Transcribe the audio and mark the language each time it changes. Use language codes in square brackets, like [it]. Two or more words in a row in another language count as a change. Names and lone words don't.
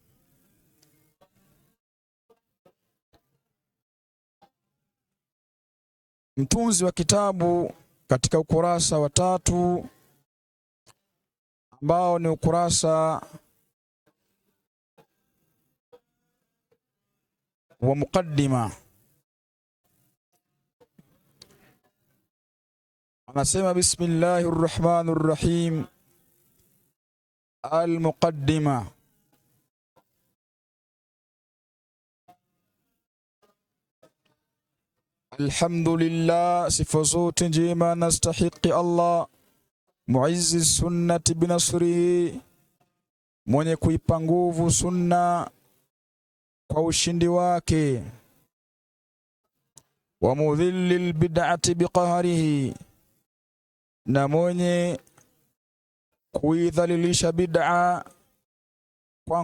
[sw] Mtunzi wa kitabu katika ukurasa wa 3 ambao ni ukurasa wa muqaddima, anasema [ar] بسم الله الرحمن الرحيم. [sw] Al-muqaddima. Alhamdulillah, sifa zote njema nastahiqi Allah, [ar] معز السنة بنصره, [sw] mwenye kuipa nguvu sunna kwa ushindi wake, [ar] ومذل البدعة بقهره, [sw] na mwenye kuidhalilisha bid'a kwa